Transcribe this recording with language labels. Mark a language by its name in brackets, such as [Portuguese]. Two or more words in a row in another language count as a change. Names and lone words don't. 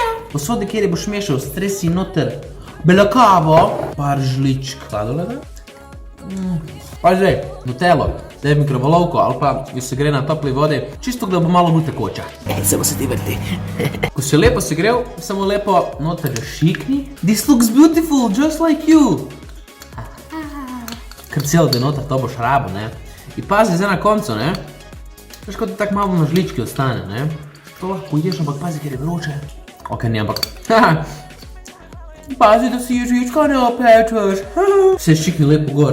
[Slovenian] Posodi, kjer boš mešal, stresi noter belo kavo, par žličk sladoleda. Pa zdaj, nutello. Daj v mikrovalovko ali pa jo se gre na topli vodi, čisto da bo malo bolj tekoča. Samo se ti vrti. Ko si lepo segrel, samo lepo noter ga šikni. [English] This looks beautiful, just like you. [Slovenian] Kar celo da noter to boš rabo, ne. In pazi zdaj na koncu, ne. Veš, kot da tako malo na žlički ostane, ne. To lahko ješ, ampak pazi, ker je vroče. Ok, ni, ampak. Pazi, da si ježička ne opečeš. Se šikni lepo gor.